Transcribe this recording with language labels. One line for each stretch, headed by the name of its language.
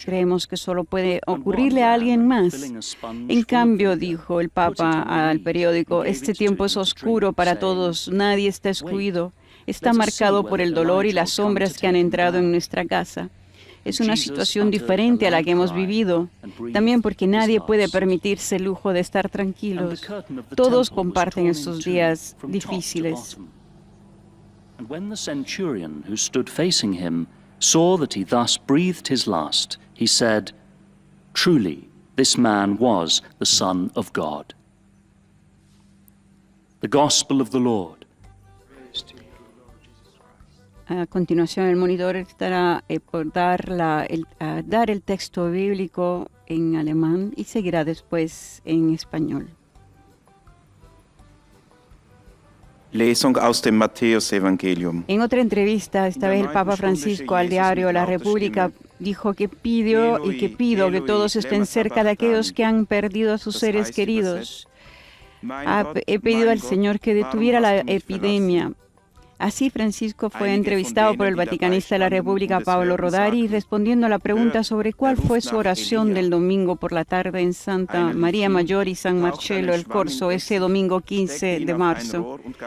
Spanish: Creemos que solo puede ocurrirle a alguien más. En cambio, dijo el Papa al periódico, este tiempo es oscuro para todos, nadie está excluido, está marcado por el dolor y las sombras que han entrado en nuestra casa. Es una situación diferente a la que hemos vivido, también porque nadie puede permitirse el lujo de estar tranquilos. Todos comparten estos días difíciles.
English: And when the centurion who stood facing him saw that he thus breathed his last, he said, "Truly, this man was the Son of God." The Gospel of the Lord.
Spanish: A continuación, el monitor estará por dar el texto bíblico en alemán y seguirá después en español.
German: Lesung aus dem Matthäusevangelium.
Spanish: En otra entrevista, esta vez el Papa Francisco al diario La República dijo que pidió y que pido que todos estén cerca de aquellos que han perdido a sus seres queridos. He pedido al Señor que detuviera la epidemia. Así Francisco fue entrevistado por el vaticanista de la República, Pablo Rodari, respondiendo a la pregunta sobre cuál fue su oración del domingo por la tarde en Santa María Mayor y San Marcello el Corso, ese domingo 15 de marzo.